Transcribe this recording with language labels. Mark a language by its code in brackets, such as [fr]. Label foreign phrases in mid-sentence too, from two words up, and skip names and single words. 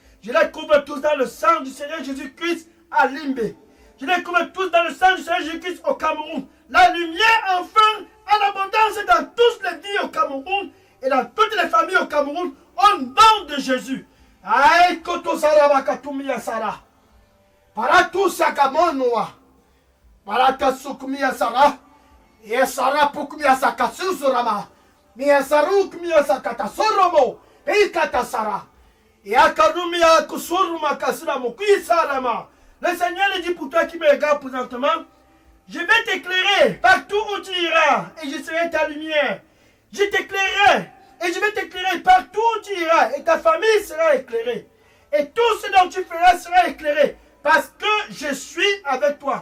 [fr] Je les couvre tous dans le sang du Seigneur Jésus-Christ à Limbe. Je les couvre tous dans le sang du Seigneur Jésus-Christ au Cameroun. La lumière enfin en abondance dans toutes les vies au Cameroun et dans toutes les familles au Cameroun, au nom de Jésus. Aïe, koto saraba katumia sara. Para tu sakamonoa. Para tasukumia sara. Et sara pukumia sakasusurama. Mia sarukumia sakatasoromo. Et katasara. Et akarumia kusuruma kasiramo. Kuisarama. Le Seigneur le dit pour toi qui me regarde présentement, je vais t'éclairer partout où tu iras et je serai ta lumière. Je t'éclairerai Et je vais t'éclairer partout où tu iras. Et ta famille sera éclairée. Et tout ce dont tu feras sera éclairé. Parce que je suis avec toi.